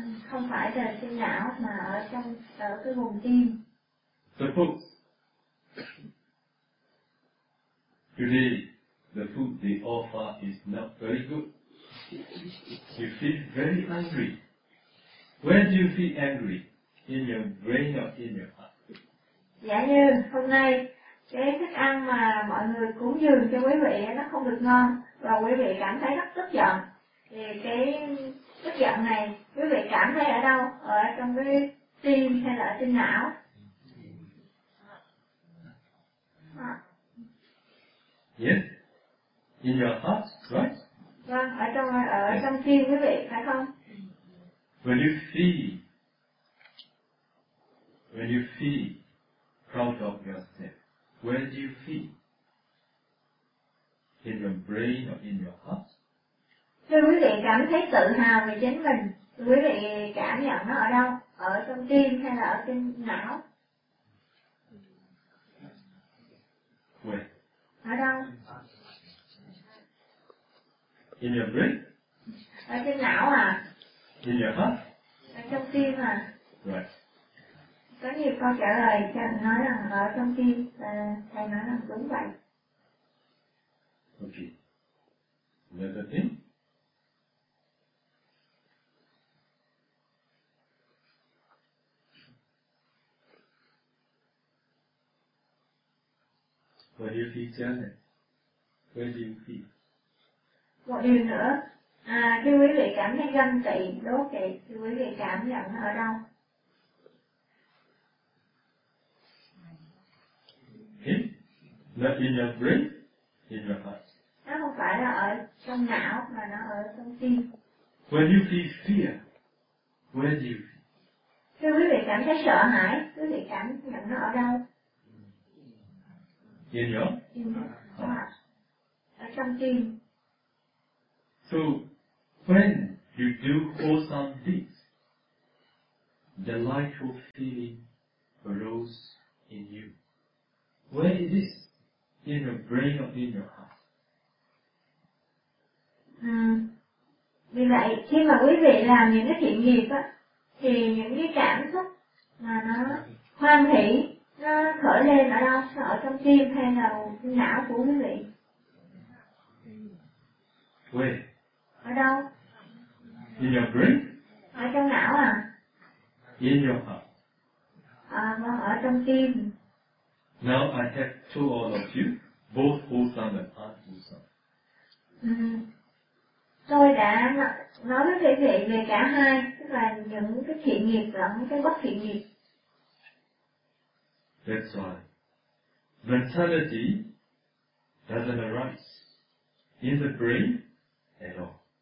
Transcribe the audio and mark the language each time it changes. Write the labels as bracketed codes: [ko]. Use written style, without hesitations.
[vi] Không phải là trên não mà ở trong ở cái vùng tim. [en] Suppose today the food they offer is not very good. You feel very angry. When do you feel angry? In your brain or in your heart? [vi] Dạ như hôm nay cái thức ăn mà mọi người cúng dường cho quý vị nó không được ngon và quý vị cảm thấy rất tức giận. Thì cái tức giận này quý vị cảm thấy ở đâu? Ở trong cái tim hay là ở trên não? [en] Yes, in your heart, right? [vi] Vâng, ở trong tim quý vị phải không? [en] When you feel proud of yourself, where do you feel? In your brain or in your heart? [vi] Khi quý vị cảm thấy tự hào về chính mình, quý vị cảm nhận nó ở đâu? Ở trong tim hay là ở trên não? [en] Where? [vi] Ở đâu? [en] In your brain? [vi] Ở trên não à? [en] In your heart? [vi] Ở trong tim à? [en] Right. [vi] Có nhiều câu trả lời cho nói rằng ở trong tim, thầy nói rằng đúng vậy. [en] Okay. Another thing? What do you feel, Janet? Where do you feel? [vi] Một điều nữa, khi quý vị cảm thấy ganh tị, đố kỵ, thì quý vị cảm nhận ở đâu? [en] Not in your brain, in your heart. [vi] Nó không phải là ở trong não, mà nó ở trong tim. [en] When you feel fear, where do you feel? [vi] Khi quý vị cảm thấy sợ hãi, quý vị cảm nhận nó ở đâu? [en] In your heart. [vi] Ở trong tim. [en] So, when you do wholesome deeds, delightful feeling arose in you. Where is this? In your brain or in your heart? [vi] Vì vậy, khi mà quý vị làm những cái thiện nghiệp á, thì những cái cảm xúc mà nó hoan hỷ, nó khởi lên ở đâu? Ở trong tim hay là não của quý vị? [en] Where? [vi] Ở đâu? [en] In your brain? [vi] Ở trong não à? [en] In your heart. [vi] Ở trong trong tim. [en] Now I have two all of you, both wholesome and unwholesome. [vi] Tôi đã nói với quý vị về cả hai, tức là những cái thiện nghiệp lẫn cái bất thiện nghiệp. [en] That's why mentality doesn't arise in the brain at all.